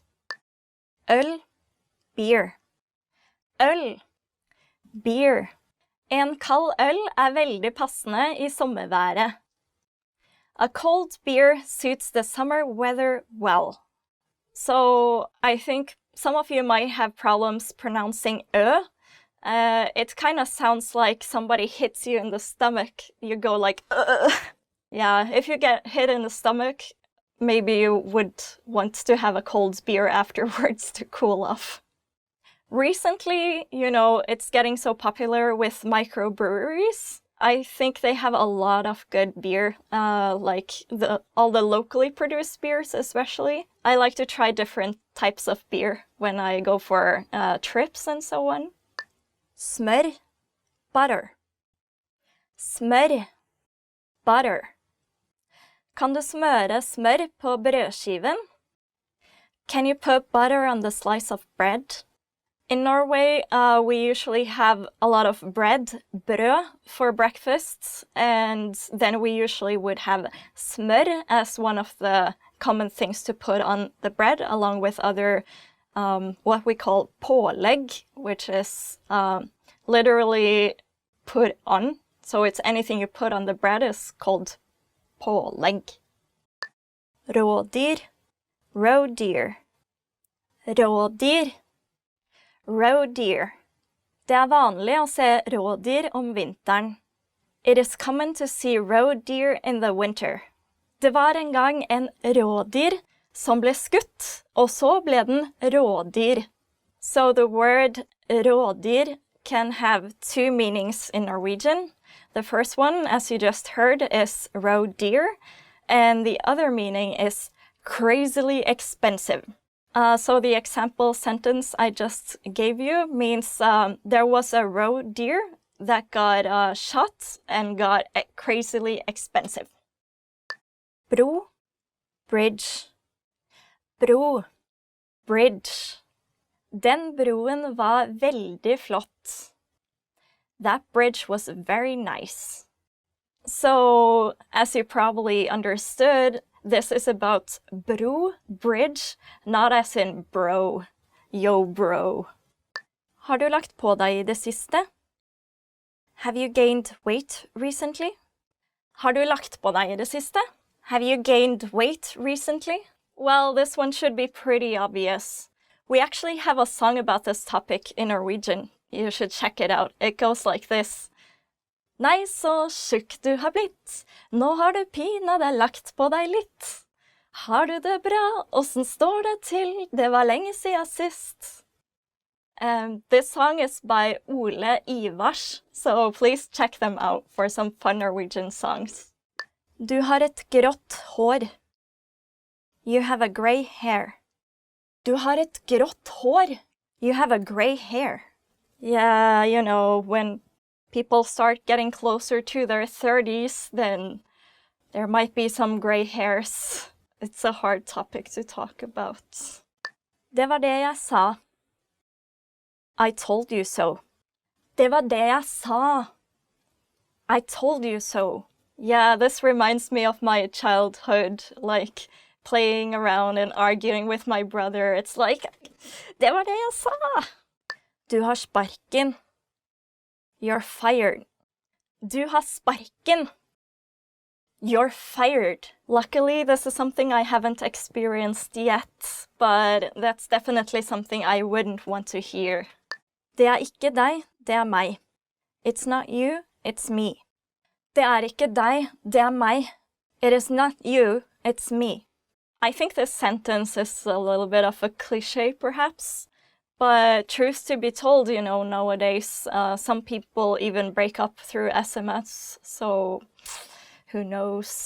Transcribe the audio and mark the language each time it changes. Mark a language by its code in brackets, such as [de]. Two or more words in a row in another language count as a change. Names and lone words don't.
[no] Øl, beer. Øl, beer. En kald øl veldig passende i sommerværet. [en] A cold beer suits the summer weather well. So I think some of you might have problems pronouncing ö. It kind of sounds like somebody hits you in the stomach. You go like, ugh. Yeah, if you get hit in the stomach, maybe you would want to have a cold beer afterwards to cool off. Recently, you know, it's getting so popular with microbreweries. I think they have a lot of good beer, like all the locally produced beers especially. I like to try different types of beer when I go for trips and so on. [no] Smør, butter. Smør, butter. Kan du smøre smør på brødskiven? [en] Can you put butter on the slice of bread? In Norway, we usually have a lot of bread, brød, for breakfast, and then we usually would have smør as one of the common things to put on the bread, along with other, what we call pålegg, which is literally put on. So it's anything you put on the bread is called pålegg. Rådyr, roe deer. Rådyr. Roe deer. [no] Det vanlig å se rådyr om vinteren. [en] It is common to see roe deer in the winter. [no] Det var en gang en rådyr som ble skutt, og så ble den rådyr. [en] So the word rådyr can have two meanings in Norwegian. The first one, as you just heard, is roe deer, and the other meaning is crazily expensive. So the example sentence I just gave you means there was a roe deer that got shot and got crazily expensive. Brew Bridge. Brew Bridge. [no] Den broen var veldig flott. [en] That bridge was very nice. So, as you probably understood, this is about Brew Bridge, not as in bro. Yo, bro. [no] Har du lagt på deg i det siste? [en] Have you gained weight recently? [no] Har du lagt på deg i det siste? [en] Have you gained weight recently? Well, this one should be pretty obvious. We actually have a song about this topic in Norwegian. You should check it out. It goes like this. [no] Nei, så tjukk du har blitt. Nå har du pinadø lagt på deg litt. Har du det bra? Åssen står det til? Det var lenge siden sist. [en] This song is by Ole Ivars, so please check them out for some fun Norwegian songs. [no] Du har et grått hår. [en] You have a grey hair. [no] Du har et grått hår. [en] You have a grey hair. Yeah, you know, when people start getting closer to their 30s, then there might be some grey hairs. It's a hard topic to talk about. [no] Det var det jeg sa. [en] I told you so. [no] Det var det jeg sa. [en] I told you so. Yeah, this reminds me of my childhood, like playing around and arguing with my brother. It's like, [no] det var det jeg sa. Du har sparken. [en] You're fired. [no] Du har sparken. [en] You're fired. Luckily, this is something I haven't experienced yet, but that's definitely something I wouldn't want to hear. [no] Det ikke deg, det meg. [en] It's not you, it's me. [no] Det ikke deg, det meg. [en] It is not you, it's me. I think this sentence is a little bit of a cliché, perhaps. But truth to be told, nowadays, some people even break up through SMS, so who knows?